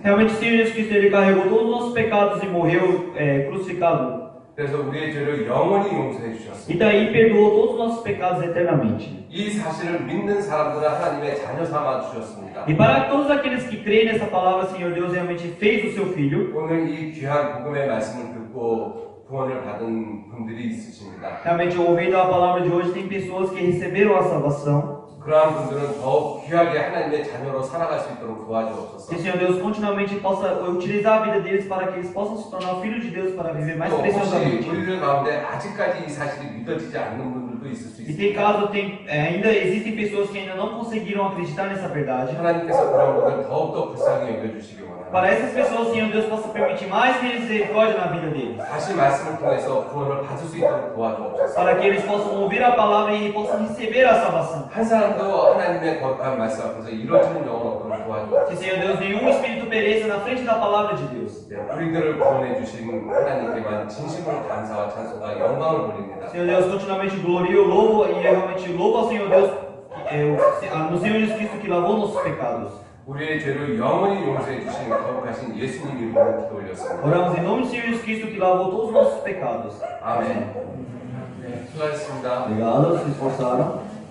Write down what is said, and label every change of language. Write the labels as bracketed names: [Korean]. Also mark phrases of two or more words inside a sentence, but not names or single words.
[Portuguese] Realmente o Senhor Jesus Cristo ele carregou todos os nossos pecados e morreu crucificado. [Korean] 그래서 우리의 죄를 영원히 용서해 [Portuguese] E [Korean] 주셨습니다. [Portuguese] daí perdoou todos os nossos pecados eternamente. [Korean] 이 사실을 믿는 사람들은 하나님의 자녀 삼아 주셨습니다. [Portuguese] E para todos aqueles que creem nessa palavra, Senhor Deus realmente fez o seu Filho. [Korean] 오늘 이 귀한 복음의 말씀을 듣고 구원을 받은 분들이 있으십니다. [Portuguese] Realmente, ouvindo a palavra de hoje, tem pessoas que receberam a salvação. [Korean] 그러한 분들은 더욱 귀하게 하나님의 자녀로 살아갈 수 있도록 도와주옵소서. [Portuguese] Que o Senhor Deus continuamente possa utilizar a vida deles para que eles possam se tornar filhos de Deus para viver mais [Korean] 또 혹시 [Portuguese] preciosamente. [Korean] 우리들 가운데 아직까지 이 사실이 믿어지지 않는 분들도 있을 수 [Portuguese] E tem [Korean] 있습니다. [Portuguese] caso, ainda existem pessoas que ainda não conseguiram acreditar nessa verdade. [Korean] 하나님께서 그런 분들 더욱더 불쌍히 여겨주시기 원합니다. [Portuguese] Para essas pessoas, Senhor Deus possa permitir mais misericórdia na vida deles. [Korean] 다시 말씀을 통해서 구원을 받을 수 있도록 도와주옵소서. [Portuguese] Para que eles possam ouvir a palavra e possam receber a salvação. [Korean] 한 사람도 하나님의 거룩한 말씀 앞에서 이루어지는 영혼 없도록 도와주옵소서. [Portuguese] Que, Senhor Deus, nenhum espírito pereça na frente da palavra de Deus. [Korean] 네, 우리들을 구원해 주신 하나님께만 진심으로 감사와 찬송과 영광을 돌립니다. [Portuguese] Senhor Deus, continuamente glorio, louvo e realmente louvo ao Senhor Deus, no Senhor Jesus Cristo que lavou nossos pecados. [Korean] 우리의 죄를 영원히 용서해 주신 거룩하신 예수님 이름으로 기도 올렸습니다. [Portuguese] Oramos em nome de Senhor Jesus Cristo que lavou todos os nossos pecados. [Korean] 아멘. 네, 수고하셨습니다. [Portuguese] Obrigado, se esforçaram.